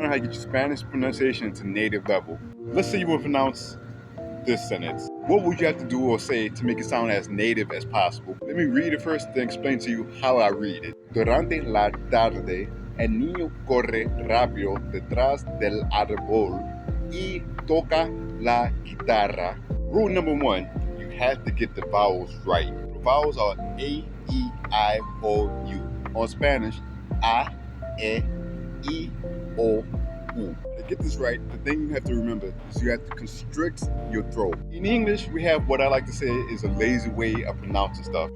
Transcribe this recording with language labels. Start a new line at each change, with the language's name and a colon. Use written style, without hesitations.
English: how to get your Spanish pronunciation to native level. Let's say you will pronounce this sentence. What would you have to do or say to make it sound as native as possible? Let me read it first, then explain to you how I read it.
Spanish: Durante la tarde, el niño corre rápido detrás del árbol y toca la guitarra.
English: Rule number one, you have to get the vowels right. The vowels are A, E, I, O, U. On Spanish, A, E, I, O, U. To get this right, the thing you have to remember is you have to constrict your throat. In English, we have what I like to say is a lazy way of pronouncing stuff.